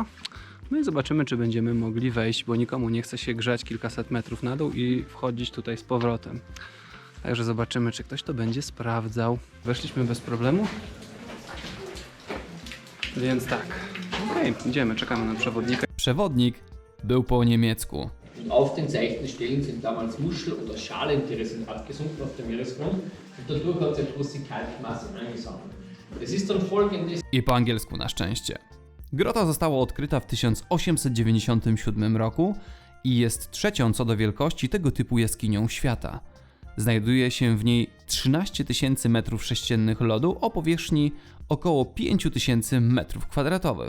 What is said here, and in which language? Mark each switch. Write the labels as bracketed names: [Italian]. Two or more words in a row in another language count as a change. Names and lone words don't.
[Polish] No i zobaczymy, czy będziemy mogli wejść, bo nikomu nie chce się grzać kilkaset metrów na dół i wchodzić tutaj z powrotem. Także zobaczymy, czy ktoś to będzie sprawdzał. Weszliśmy bez problemu. Więc tak. Okej, idziemy, czekamy na przewodnika. Przewodnik był po niemiecku. [German] Auf den seichten Stellen sind damals Muschel- oder Schalentiere abgesunken auf dem Meeresgrund und dadurch hat sich große Kalkmasse angesammelt. Es ist dann folgendes. [Polish] I po angielsku na szczęście. Grota została odkryta w 1897 roku i jest trzecią co do wielkości tego typu jaskinią świata. Znajduje się w niej 13 000 m3 lodu o powierzchni około 5000 m2.